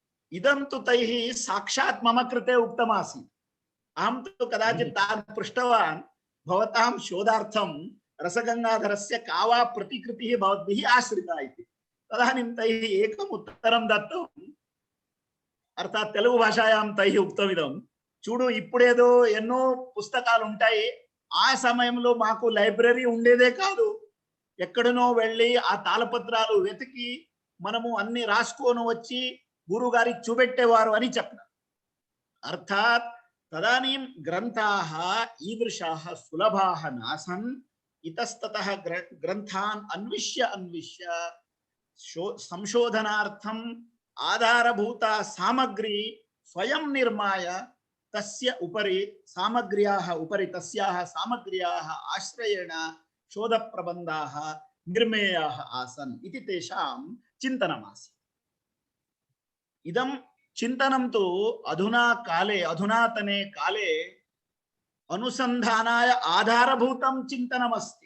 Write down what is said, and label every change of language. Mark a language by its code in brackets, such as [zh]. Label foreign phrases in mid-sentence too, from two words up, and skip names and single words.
[sa] इदं तु तैः साक्षात् मम कृते उक्तमासीत्। अहं तु कदाचित् तान् पृष्टवान् भवतां शोधार्थं रसगंगाधरस्य का वा प्रतिकृतिः भवद्भिः आश्रिता इति। तदानीं तैः एकम् उत्तरं दत्तम्, अर्थात् तेलुगु भाषायां तैः उक्तमिदं, [te] చూడు ఇప్పుడేదో ఎన్నో పుస్తకాలు ఉంటాయి, ఆ సమయంలో మాకు లైబ్రరీ ఉండేదే కాదు, ఎక్కడనో వెళ్ళి ఆ తాళపత్రాలు వెతికి మనము అన్ని రాసుకొని వచ్చి గురుగారికి చూపెట్టేవారు అని చెప్పారు. [sa] అర్థాత్ తదానీం గ్రంథాః ఈదృశాః సులభాః నాసన్, ఇతస్తతః గ్రంథాన్ అన్విష్య సంశోధనార్థం ఆధారభూత సామగ్రి స్వయం నిర్మాయ तस्य उपरि सामग्र्याः उपरि तस्याः सामग्र्याः आश्रयेण शोधप्रबन्धाः निर्मेयाः आसन् इति तेषां चिन्तनमासीत्। इदं चिन्तनं तु अधुना काले, अधुनातने काले अनुसन्धानाय आधारभूतं चिन्तनमस्ति।